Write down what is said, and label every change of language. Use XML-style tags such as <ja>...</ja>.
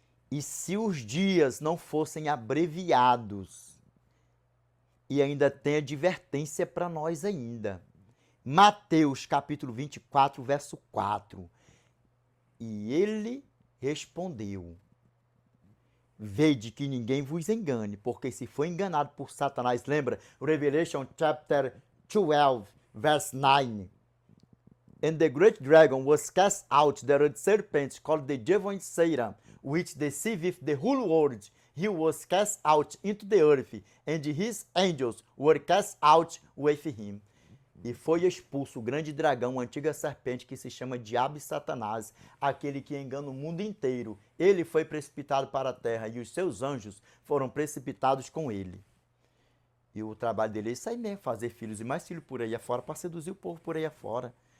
<pt>E se os dias não fossem abreviados, e ainda tem advertência para nós ainda. Mateus capítulo 24, verso 4. E ele respondeu: vede que ninguém vos engane, porque se for enganado por Satanás, lembra?</pt> <en>Revelation chapter 12, verse 9. And the great dragon was cast out, the red serpent called the devil and Satan, which deceiveth the whole world. He was cast out into the earth, and his angels were cast out with him.</en> <pt>E foi expulso o grande dragão, a antiga serpente que se chama Diabo e Satanás, aquele que engana o mundo inteiro. Ele foi precipitado para a terra e os seus anjos foram precipitados com ele. E o trabalho dele é isso aí mesmo, fazer filhos e mais filhos por aí afora, para seduzir o povo por aí afora.</pt>